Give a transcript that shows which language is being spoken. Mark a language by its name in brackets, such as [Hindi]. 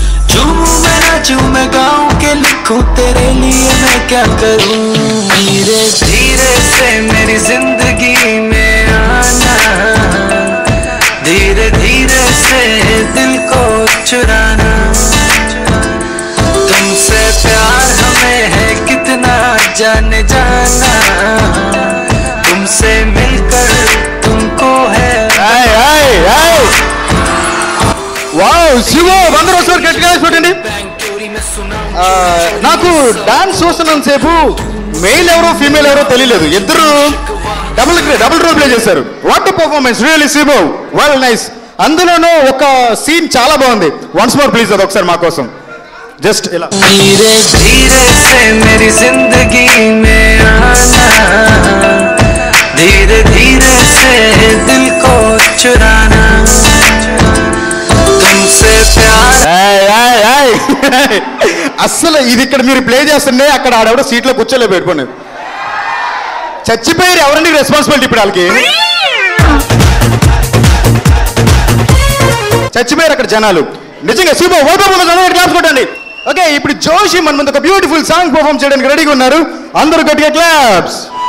[Hindi] झूमूं मैं नाचूं मैं गाऊं के लिखूं तेरे लिए मैं क्या करूं धीरे धीरे से मेरी जिंदगी में आना धीरे धीरे से दिल को चुराना तुमसे प्यार हमें है कितना जान जाना तुमसे मिलकर तुमको है [Telugu] వావ్ శివ అందరూ ఒకసారి గట్టిగా చూడండి నాకు డాన్స్ చూస్తున్నంత సేపు మెయిల్ ఎవరో ఫీమేల్ ఎవరో తెలియలేదు ఇద్దరు డబుల్ రోల్ ప్లే చేశారు [English] what a performance really [Telugu] Shiva well nice అందులోనూ ఒక సీన్ చాలా బాగుంది [English] once more please [Telugu] అది ఒకసారి మా కోసం జస్ట్ ఇలా [Hindi] धीरे धीरे से मेरी जिंदगी में आना धीरे धीरे से दिल को चुराना तुमसे प्यार [Telugu] అస్సలు ఇది ఇక్కడ మీరు ప్లే చేస్తుండే అక్కడ ఆడెవడో సీట్లో కూర్చోలే పెట్టుకోండి చచ్చిపోయారు ఎవరండి రెస్పాన్సిబిలిటీ ఇప్పుడు వాళ్ళకి చచ్చిపోయారు అక్కడ జనాలు నిజంగా శివ క్లాప్స్ కొట్టండి ఓకే ఇప్పుడు జోషి మన ముందు ఒక బ్యూటిఫుల్ సాంగ్ పర్ఫామ్ చేయడానికి రెడీగా ఉన్నారు అందరూ గట్టిగా క్లాప్స్